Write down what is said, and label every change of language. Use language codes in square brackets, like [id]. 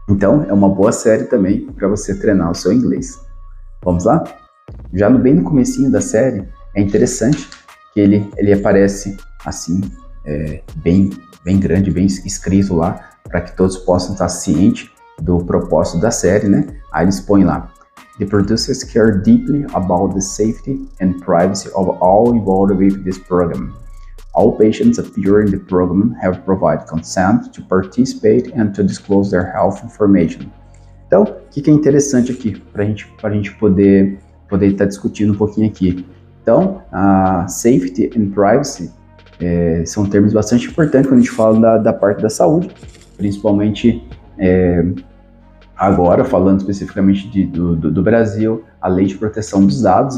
[pt] Então, é uma boa série também para você treinar o seu inglês. Vamos lá? Já bem no comecinho da série, é interessante que ele aparece assim, bem grande, bem escrito lá, para que todos possam estar cientes do propósito da série, né? Aí eles põem lá: [en] The producers care deeply about the safety and privacy of all involved with this program. All patients appearing in the program have provided consent to participate and to disclose their health information. [pt] Então, o que é interessante aqui para a gente poder estar discutindo um pouquinho aqui? Então, a [en] safety and privacy [pt] são termos bastante importantes quando a gente fala da parte da saúde, principalmente agora, falando especificamente do Brasil, a lei de proteção dos dados.